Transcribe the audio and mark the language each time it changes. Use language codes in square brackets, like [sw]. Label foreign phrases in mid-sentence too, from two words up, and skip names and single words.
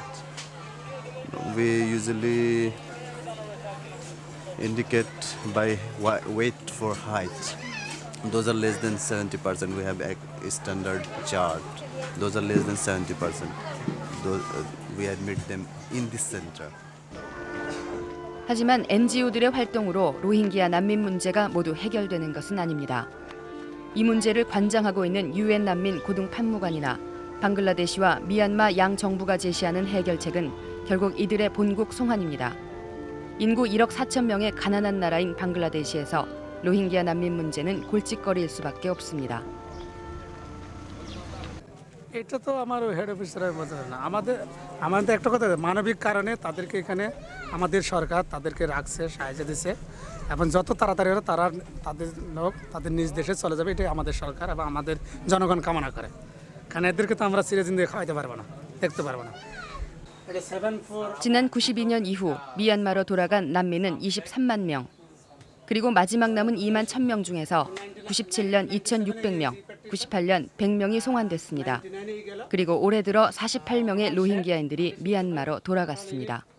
[en] We usually indicate by weight for height. Those are less than 70%. We have a standard chart. Those are less than 70%. We admit them in this center. [ko] 하지만 NGO들의 활동으로 로힝기아 난민 문제가 모두 해결되는 것은 아닙니다. 이 문제를 관장하고 있는 UN 난민 고등 판무관이나 방글라데시와 미얀마 양 정부가 제시하는 해결책은 결국 이들의 본국 송환입니다. 인구 1억 4천 명의 가난한 나라인 방글라데시에서 로힝기아 난민 문제는 골칫거리일 수밖에 없습니다. [bn] এটা তো আমার [en] head officer's [bn] মতো না আমাদের একটা কথা মানবিক কারণে তাদেরকে এখানে আমাদের সরকার তাদেরকে রাখছে সাহায্য দিচ্ছে এবং যত তাড়াতাড়ি হলে তারা তাদের লোক তাদের নিজ দেশে চলে যাবে এটাই আমাদের সরকার এবং আমাদের জনগণ কামনা করে কারণ এদেরকে তো আমরা চিরে জিন্দে খাওয়াইতে পারবো না দেখতে পারবো না [ko] 지난 92년 이후 미얀마로 돌아간 난민은 23만 명. 그리고 마지막 남은 2만 1,000명 중에서 97년 2,600명, 98년 100명이 송환됐습니다. 그리고 올해 들어 48명의 로힝기아인들이 미얀마로 돌아갔습니다.